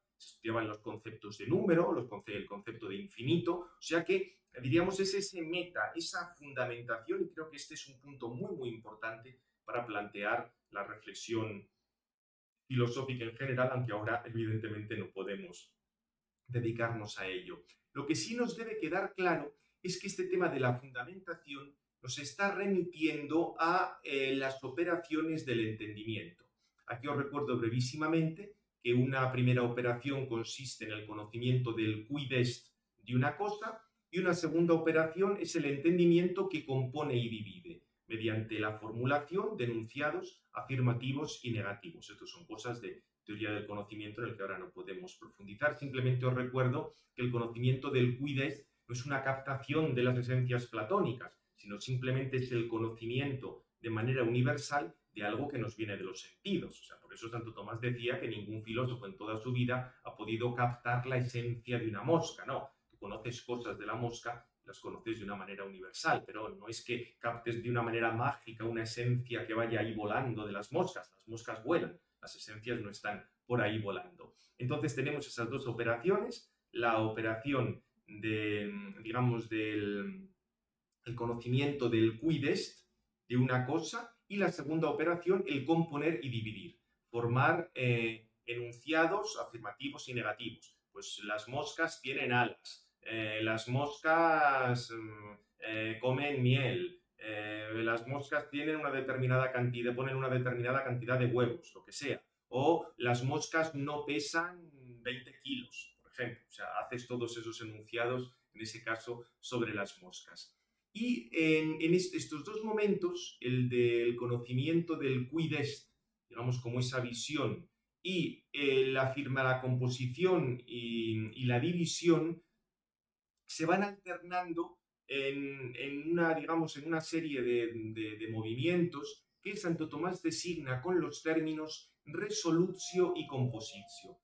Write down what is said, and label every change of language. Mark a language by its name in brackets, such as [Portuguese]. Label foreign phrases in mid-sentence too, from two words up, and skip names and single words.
[Spanish] Se estudiaban los conceptos de número, el concepto de infinito, o sea que diríamos es ese meta, esa fundamentación, y creo que este es un punto muy, muy importante para plantear la reflexión filosófica en general, aunque ahora evidentemente no podemos dedicarnos a ello. Lo que sí nos debe quedar claro es que este tema de la fundamentación nos está remitiendo a las operaciones del entendimiento. Aquí os recuerdo brevísimamente que una primera operación consiste en el conocimiento del [Latin] quid est [Spanish] de una cosa, y una segunda operación es el entendimiento que compone y divide, mediante la formulación de enunciados afirmativos y negativos. Estas son cosas de teoría del conocimiento en el que ahora no podemos profundizar. Simplemente os recuerdo que el conocimiento del [Latin] quid est [Spanish] no es una captación de las esencias platónicas, sino simplemente es el conocimiento de manera universal de algo que nos viene de los sentidos. O sea, por eso Santo Tomás decía que ningún filósofo en toda su vida ha podido captar la esencia de una mosca. No, tú conoces cosas de la mosca, las conoces de una manera universal, pero no es que captes de una manera mágica una esencia que vaya ahí volando de las moscas vuelan, las esencias no están por ahí volando. Entonces tenemos esas dos operaciones, la operación digamos, del el conocimiento del [Latin] quid est [Spanish] de una cosa, y la segunda operación, el componer y dividir, formar enunciados afirmativos y negativos. Pues las moscas tienen alas, las moscas comen miel, las moscas tienen una determinada cantidad, ponen una determinada cantidad de huevos, lo que sea, o las moscas no pesan 20 kilos, por ejemplo. O sea, haces todos esos enunciados, en ese caso, sobre las moscas. Y en estos dos momentos, el del conocimiento del [Latin] quid est, [Spanish] digamos, como esa visión, y la composición y la división, se van alternando una, digamos, en una serie de movimientos que Santo Tomás designa con los términos resolutio y compositio.